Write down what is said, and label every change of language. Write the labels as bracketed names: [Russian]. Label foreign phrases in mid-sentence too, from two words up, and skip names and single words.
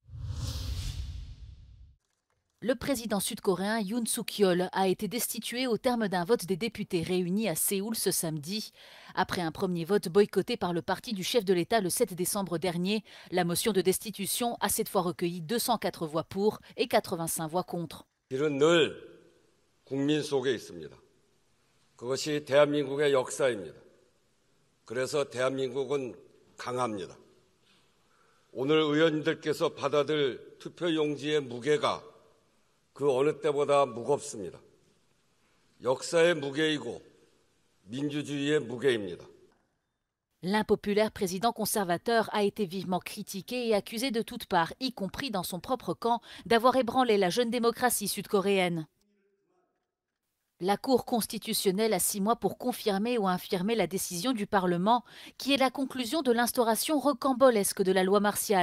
[French] Le président sud-coréen Yoon Suk-yeol a été destitué au terme d'un vote des députés réunis à Séoul ce samedi. Après un premier vote boycotté par le parti du chef de l'État le 7 décembre dernier, la motion de destitution a cette fois recueilli 204 voix pour et 85 voix contre. [Korean] 길은 늘 국민 속에 있습니다. 그것이 대한민국의 역사입니다. 그래서 대한민국은 강합니다. 오늘 의원님들께서 받아들 투표용지의 무게가 그 어느 때보다 무겁습니다. 역사의 무게이고 민주주의의 무게입니다. [French] L'impopulaire président conservateur a été vivement critiqué et accusé de toutes parts, y compris dans son propre camp, d'avoir ébranlé la jeune démocratie sud-coréenne. La Cour constitutionnelle a 6 mois pour confirmer ou infirmer la décision du Parlement, qui est la conclusion de l'instauration rocambolesque de la loi martiale.